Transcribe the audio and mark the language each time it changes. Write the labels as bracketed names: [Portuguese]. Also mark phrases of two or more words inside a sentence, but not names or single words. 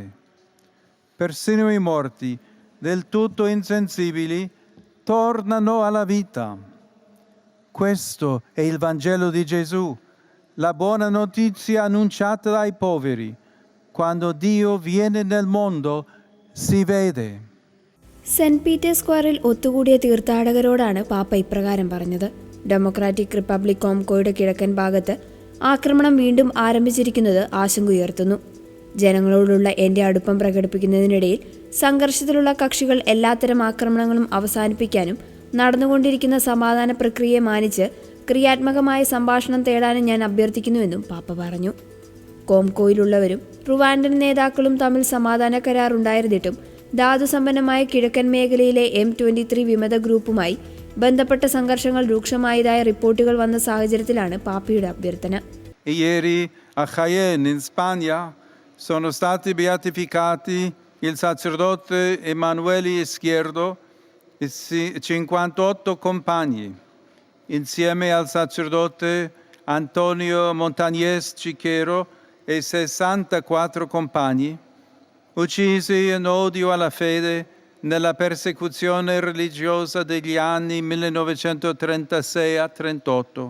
[Italian] Persino i morti, del tutto insensibili, tornano alla vita. Questo è il Vangelo di Gesù, la buona notizia annunciata dai poveri. Quando Dio viene nel mondo, si vede. [Malayalam] സെന്റ് പീറ്റേഴ്സ് സ്ക്വയറിൽ ഒത്തുകൂടിയ തീർത്ഥാടകരോടാണ് പാപ്പ ഇപ്രകാരം പറഞ്ഞത്. ഡെമോക്രാറ്റിക് റിപ്പബ്ലിക് കോംകോയുടെ കിഴക്കൻ ഭാഗത്ത് ആക്രമണം വീണ്ടും ആരംഭിച്ചിരിക്കുന്നത് ആശങ്കയുയർത്തുന്നു. ജനങ്ങളോടുള്ള എൻ്റെ അടുപ്പം പ്രകടിപ്പിക്കുന്നതിനിടയിൽ സംഘർഷത്തിലുള്ള കക്ഷികൾ എല്ലാത്തരം ആക്രമണങ്ങളും അവസാനിപ്പിക്കാനും നടന്നുകൊണ്ടിരിക്കുന്ന സമാധാന പ്രക്രിയയെ മാനിച്ച് ക്രിയാത്മകമായ സംഭാഷണം തേടാനും ഞാൻ അഭ്യർത്ഥിക്കുന്നുവെന്നും പാപ്പ പറഞ്ഞു. കോംകോയിലുള്ളവരും റുവാൻഡൻ നേതാക്കളും തമ്മിൽ സമാധാന കരാർ ഉണ്ടായിരുന്നിട്ടും ധാതുസമ്പന്നമായ കിഴക്കൻ മേഖലയിലെ M23 വിമത ഗ്രൂപ്പുമായി ബന്ധപ്പെട്ട സംഘർഷങ്ങൾ രൂക്ഷമായതായ റിപ്പോർട്ടുകൾ വന്ന സാഹചര്യത്തിലാണ് പാപ്പയുടെ അഭ്യർത്ഥന. [Italian] Ieri a Jaén in Spagna sono stati beatificati il sacerdote Emanuele Izquierdo e 58 compagni, insieme al sacerdote Antonio Montañez Chiquero e 64 compagni, uccisi in odio alla fede nella persecuzione religiosa degli anni 1936 a 38.